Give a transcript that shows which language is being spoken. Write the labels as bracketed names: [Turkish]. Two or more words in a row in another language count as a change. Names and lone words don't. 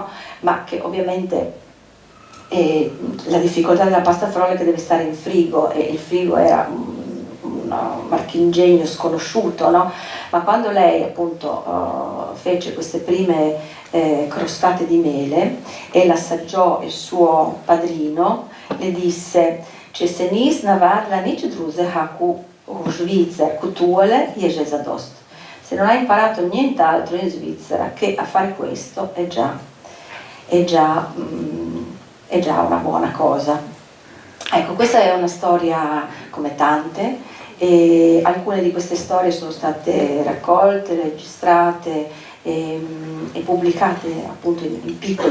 [Italian] Ma che ovviamente la difficoltà della pasta frolla è che deve stare in frigo e il frigo era un marchingegno sconosciuto, no? Ma quando lei appunto fece queste prime crostate di mele e l'assaggiò il suo padrino, le disse: [Slovenian] "Če se nis navadila nič drugega v Svizzera, kutuole, je že zadost." [Italian] Se non hai imparato nient'altro in Svizzera che a fare questo è già una buona cosa. Ecco, questa è una storia come tante, e alcune di queste storie sono state raccolte, registrate e pubblicate appunto in piccole